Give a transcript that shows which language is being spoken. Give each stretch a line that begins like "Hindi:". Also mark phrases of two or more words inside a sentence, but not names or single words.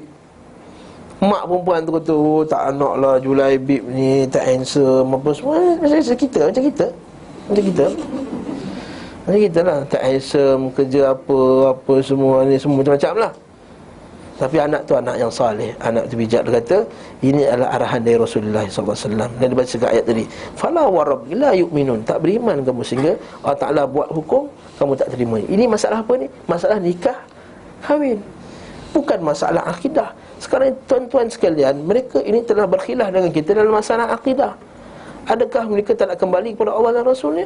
Malay: Mak perempuan tu kata, tak nak lah Julaibib ni, tak handsome apa semua. Macam kita lah, tak handsome, kerja apa semua ni, semua macam-macam lah. Tapi anak tu anak yang saleh, anak tu bijak. Dia kata, ini adalah arahan dari Rasulullah SAW. Dan dia baca ayat tadi,
Arabic: فلا وربي لا يؤمنون,
Malay: tak beriman kamu sehingga Allah Ta'ala buat hukum, kamu tak terima. Ini masalah apa ni? Masalah nikah, kahwin, bukan masalah akidah. Sekarang tuan-tuan sekalian, mereka ini telah berkhilaf dengan kita dalam masalah akidah. Adakah mereka tak nak kembali kepada Allah dan Rasulnya?